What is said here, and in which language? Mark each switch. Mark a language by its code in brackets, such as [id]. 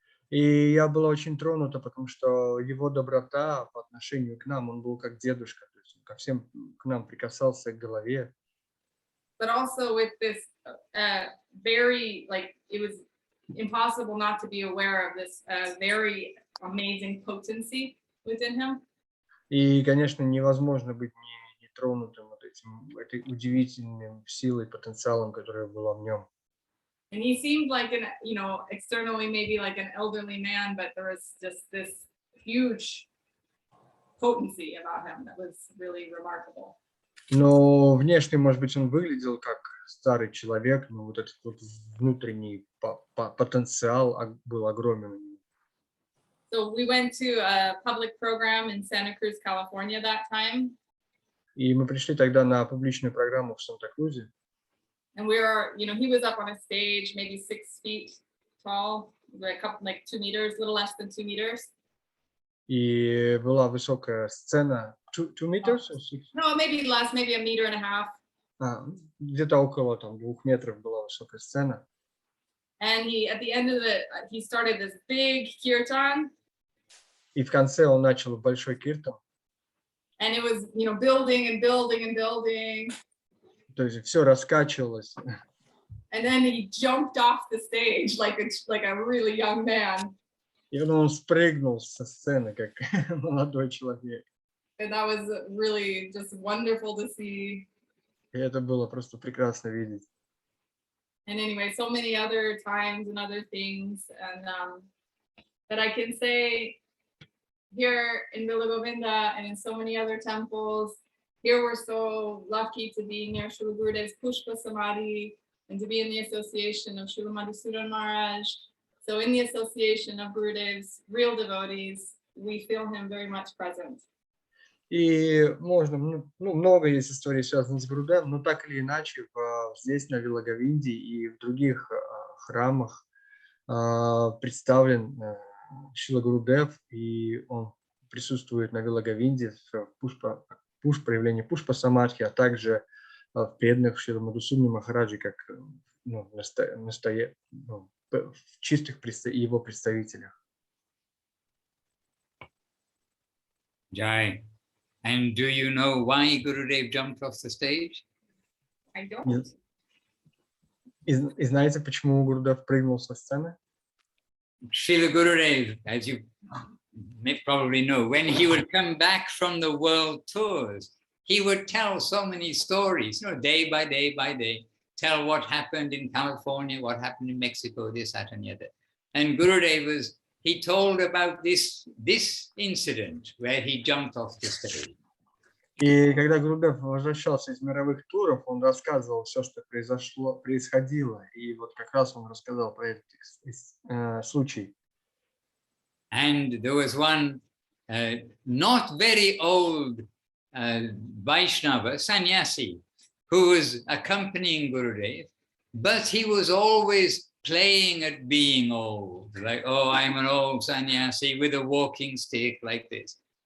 [ru] И я была очень тронута, потому что его доброта по отношению к нам, он был как дедушка, то есть он ко всем к нам прикасался к голове. [en] But also with this very, like, it was impossible not to be aware of this very amazing potency within him. [ru] И, конечно, невозможно быть не тронутым вот этой удивительной силой, потенциалом, которая была в нем. [en] And he seemed like an, you know, externally maybe like an elderly man, but there was just this huge potency about him that was really remarkable. [ru] Но внешне, может быть, он выглядел как старый человек, но вот этот вот внутренний потенциал был огромен. [en] So we went to a public program in Santa Cruz, California that time. [ru] И мы пришли тогда на публичную программу в Санта-Крузе. [en] And we were, you know, he was up on a stage, maybe 6 feet tall, like 2 meters, a little less than 2 meters. [ru] И была высокая сцена. [en] 2 meters? No, maybe less, maybe 1.5 meters. [ru] Где-то около 2 метров была высокая сцена. [en] And he, at the end of it, he started this big kirtan. [ru] И в конце он начал большой киртан. [en] And it was, you know, building and building and building. [ru] То есть все раскачивалось. [en] And then he jumped off the stage like a really young man. [ru] И он спрыгнул со сцены, как молодой человек. [en] And that was really just wonderful to see. [ru] И это было просто прекрасно видеть. [en] And anyway, so many other times and other things, and that I can say here in Villa Govinda and in so many other temples. Here we're so lucky to be near Srila Gurudev's Pushpa Samadhi and to be in the association of Srila Mадхусуданом Махараджем. So in the association of Gurudev's real devotees, we feel him very much present. [ru] И можно, много есть историй, связанных с Гурудевом, но так или иначе здесь, на Вилла Говинде и в других храмах представлен Шрила Гурудев, и он присутствует на Вилла Говинде в проявлении Пушпа Самадхи, а также в преданных Шрила Мадхусуданом Махараджи, как в чистых его представителях. Jai. [en] And do you know why Gurudev jumped off the stage? I don't. [ru] И знаете, почему Гурудев прыгнул со сцены? [en] Srila Gurudev, as you may probably know, when he would come back from the world tours, he would tell so many stories, you know, day by day by day, tell what happened in California, what happened in Mexico, this, that, and the other. And Gurudev he told about this incident where he jumped off the stage. [ru] И когда Гурудев возвращался из мировых туров, он рассказывал все, что происходило. И вот как раз он рассказал про этот случай. [en] And there was one not very old Vaishnava, sannyasi, who was accompanying Gurudev, but he was always playing at being old, like, oh, I'm an old sannyasi with a walking stick like this.